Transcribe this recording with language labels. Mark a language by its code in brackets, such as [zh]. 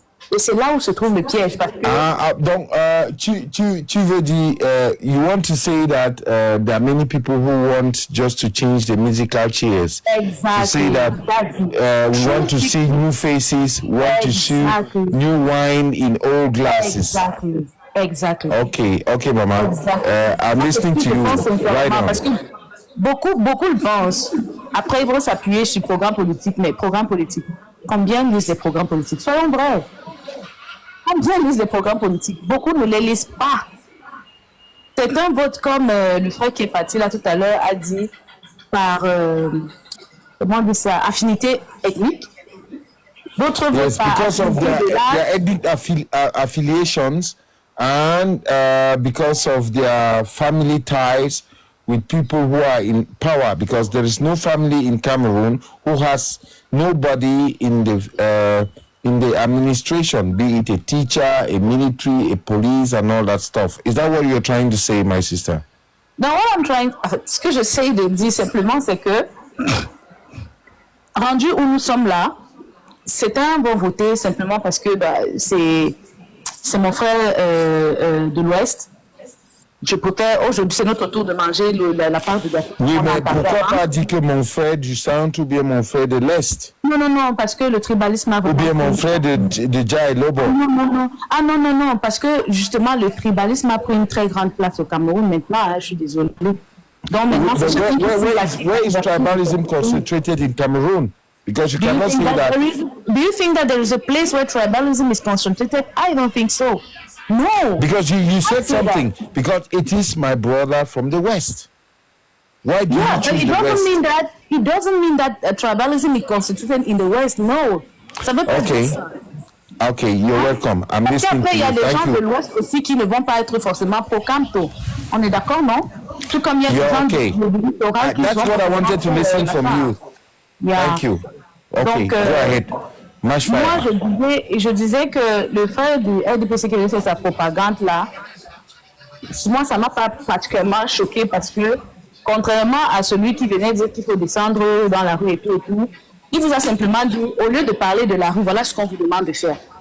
[fr] Et c'est là où se trouve le piège parce que donc tu veux dire [en] you want to say that there are many people who want just to change the musical chairs. Exactly. To say that we want to see new faces, want to see new wine in old glasses. Exactly. Okay, Mama. I'm listening to you. Right on. [fr] Parce que beaucoup le pensent. Après, ils vont s'appuyer sur programmes politiques, mais programmes politiques. Combien lisent les programmes politiques? Soyons vrais. Combien lisent les programmes politiques? Beaucoup ne les lisent pas. C'est un vote comme le frère qui est parti là tout à l'heure a dit par comment on dit ça, affinité ethnique. D'autres votent par [en] because of their ethnic affiliations and because of their family ties with people who are in power, because there is no family in Cameroon who has nobody in the administration, be it a teacher, a military, a police, and all that stuff. Is that what you're trying to say, my sister? [fr] Non, ce que j'essaie de dire simplement, c'est que rendu où nous sommes là, c'est un bon voter simplement parce que c'est mon frère de l'Ouest. Je préfère, aujourd'hui c'est notre tour de manger la part de gâteau. Oui, mais pourquoi pas dire que mon frère du centre ou bien mon frère de l'Est? Non, parce que le tribalisme a... Ou bien mon frère de Dja et Lobo. Non. Ah non, parce que justement le tribalisme a pris une très grande place au Cameroun maintenant, je suis désolée. Donc maintenant, [en] where is tribalism concentrated in Cameroon? Because you cannot say that. Do you think that there is a place where tribalism is concentrated? I don't think so. No. Because you said something. Because it is my brother from the West. Why do you choose the West? It doesn't mean that tribalism is concentrated in the West. [fr] No. Ça veut pas dire ça. [en] Okay, you're welcome. I'm listening to you. [fr] Après, il y a des [en] Thank [fr] gens [en] you. [fr] de l'Ouest aussi qui ne vont pas être forcément pro-Camto. On est d'accord, non? Tout comme il y a des gens de littoral qui [en] That's what I wanted to listen from you. Thank you. Okay, [fr] donc, [en] go ahead. [fr] Moi, je disais que le fait du RDPC qui a fait sa propagande là, moi, ça m'a pas particulièrement choqué parce que, contrairement à celui qui venait dire qu'il faut descendre dans la rue et tout, il vous a simplement dit, au lieu de parler de la rue, voilà ce qu'on vous demande de faire.